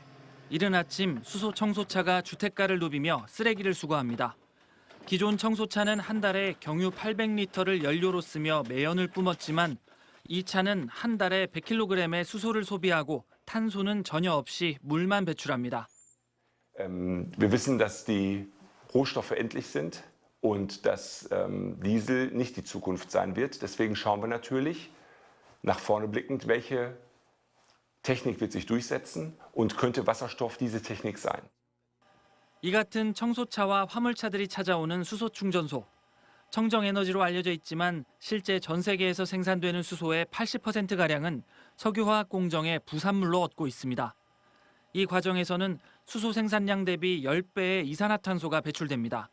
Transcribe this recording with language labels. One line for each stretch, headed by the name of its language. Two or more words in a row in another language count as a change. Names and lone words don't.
Korean: 이른 아침 수소 청소차가 주택가를 누비며 쓰레기를 수거합니다. 기존 청소차는 한 달에 경유 800리터를 연료로 쓰며 매연을 뿜었지만 이 차는 한 달에 100kg의 수소를 소비하고 탄소는 전혀 없이 물만 배출합니다.
German: Wir wissen, dass die Rohstoffe endlich sind und dass Diesel nicht die Zukunft sein wird. Deswegen schauen wir natürlich nach vorne blickend, welche Technik wird sich durchsetzen und könnte Wasserstoff diese Technik sein.
Korean: 이 같은 청소차와 화물차들이 찾아오는 수소 충전소. 청정에너지로 알려져 있지만 실제 전 세계에서 생산되는 수소의 80%가량은 석유화학 공정의 부산물로 얻고 있습니다. 이 과정에서는 수소 생산량 대비 10배의 이산화탄소가 배출됩니다.